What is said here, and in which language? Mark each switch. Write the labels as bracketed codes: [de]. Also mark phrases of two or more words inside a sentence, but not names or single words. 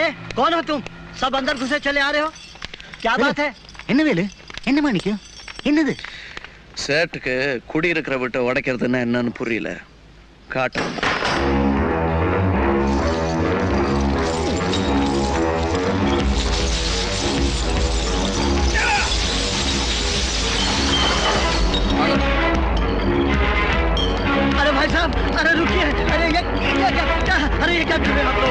[hi] कौन हो तुम? सब अंदर घुसे चले आ रहे हो, क्या बात है? [ta] என்ன வேலு, என்ன மாணிக்கம், என்னது? சேட்டுக்கு குடியிருக்கிற விட்டு உடைக்கிறதுன்னா என்னன்னு புரியல. காட்டு. [hi] अरे भाई साहब, अरे रुकिए, अरे ये क्या, अरे ये क्या कर रहे हो आप लोग?